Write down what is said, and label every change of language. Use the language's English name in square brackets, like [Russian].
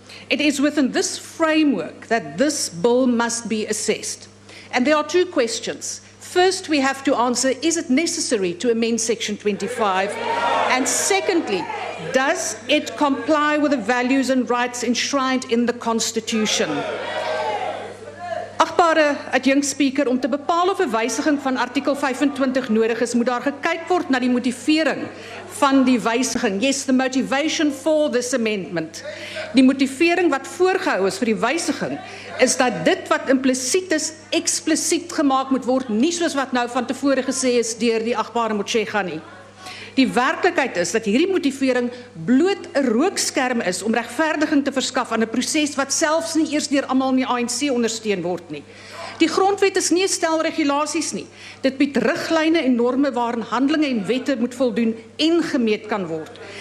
[English] It is within this framework that this bill must be assessed. And there are two questions. First, we have to answer, is it necessary to amend Section 25? And secondly, does it comply with the values and rights enshrined in the Constitution? [Afrikaans] Agbare adjunkspreker, om te bepaal of 'n wysiging van artikel 25 nodig is, moet daar gekyk word na die motivering van die wysiging. [English] Yes, the motivation for this amendment. [Afrikaans] Die motivering wat voorgehou is vir die wysiging is dat dit wat implisiet is, eksplisiet gemaak moet word, nie soos wat nou van tevore gesê is deur die agbare Motshega nie. Die werklikheid is dat hierdie motivering bloot 'n rookskerm is om regverdiging te verskaf aan 'n proses wat selfs nie eers deur almal in die ANC ondersteun word nie. Die grondwet is nie 'n stel regulasies nie. Dit bied riglyne en norme waaraan handelinge en wette moet voldoen en gemeet kan word.